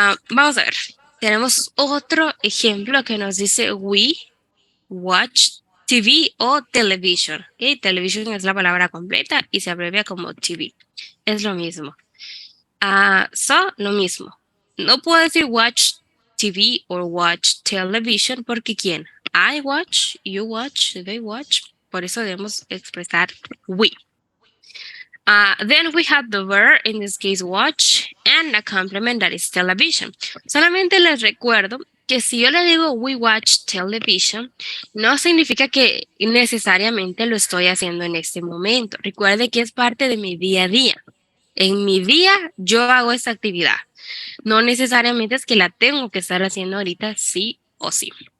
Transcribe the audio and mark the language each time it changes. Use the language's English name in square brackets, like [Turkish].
[Spanish] Vamos a ver. Tenemos otro ejemplo que nos dice [English] we watch TV [Spanish] o television. ¿Okay? Television es la palabra completa y se abrevia como TV. Es lo mismo. Lo mismo. No puedo decir [English] watch TV [Spanish] o [English] watch television [Spanish] porque ¿quién? [English] I watch, you watch, they watch. [Spanish] Por eso debemos expresar we. [English] Then we have the verb, in this case watch, and a complement that is television. [Spanish] Solamente les recuerdo que si yo le digo [English] we watch television, [Spanish] no significa que necesariamente lo estoy haciendo en este momento. Recuerde que es parte de mi día a día. En mi día yo hago esta actividad. No necesariamente es que la tengo que estar haciendo ahorita sí o sí.